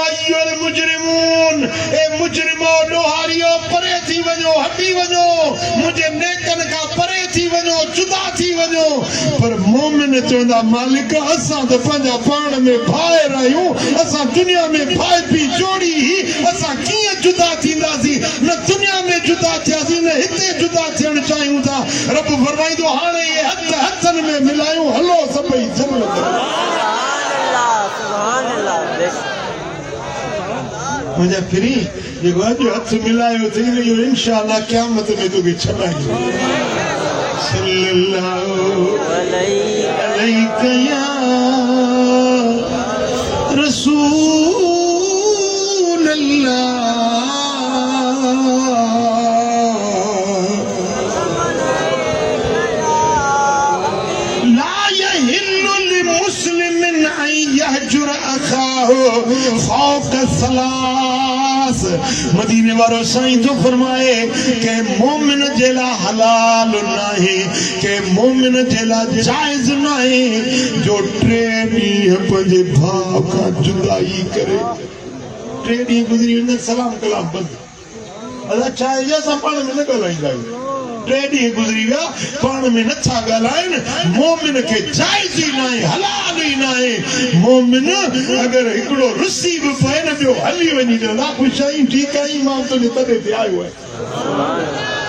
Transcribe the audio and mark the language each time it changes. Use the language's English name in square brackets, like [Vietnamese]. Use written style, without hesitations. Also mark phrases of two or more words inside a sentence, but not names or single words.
[Arabic] أيها المجرمون [Sindhi] ए मुजरिमो ॾोहारियो परे थी वञो हटी वञो मुंहिंजे नेकनि खां परे थी वञो जुदा थी वञो पर मोमिन चवंदा मालिक असां त पंहिंजा पाण में भाइर आहियूं असां दुनिया में भाई पी जोड़ी असां कीअं जुदा थींदासीं न दुनिया में जुदा थियासीं न हिते जुदा थियण चाहियूं था रब फरमाईंदो हाणे ये हथ हथनि में मिलायूं हलो सभई जन्नत मुझे फिरी जेको अॼु हथ मिलायो थी रहियो इंशाअल्लाह क़यामत में तोखे छॾाईंदो [Arabic] صلى الله عليه يا رسول الله لا يحل لمسلم أن يهجر أخاه فوق ثلاث [Sindhi] मदीने वारो साईं तो फरमाए के मोमिन जेला हलाल नाहे के मोमिन जेला जायज नाहे जो टे ॾींहं पंहिंजे भाउ खां जुदाई करे टे ॾींहं गुज़री वञनि सलाम कलाम बंदि असां छा आहे असां पाण में न ॻाल्हाईंदा आहियूं टे ॾींहं गुज़री विया पाण में नथा ॻाल्हाइनि मोमिन खे जाइज़ ई न आहे हलाल ई न आहे मोमिन अगरि हिकिड़ो रुसी बि पए न ॿियो हली वञी चवंदा ख़ुशि आहीं ठीकु आहीं मां तुंहिंजे तॾहिं ते आयो आहियां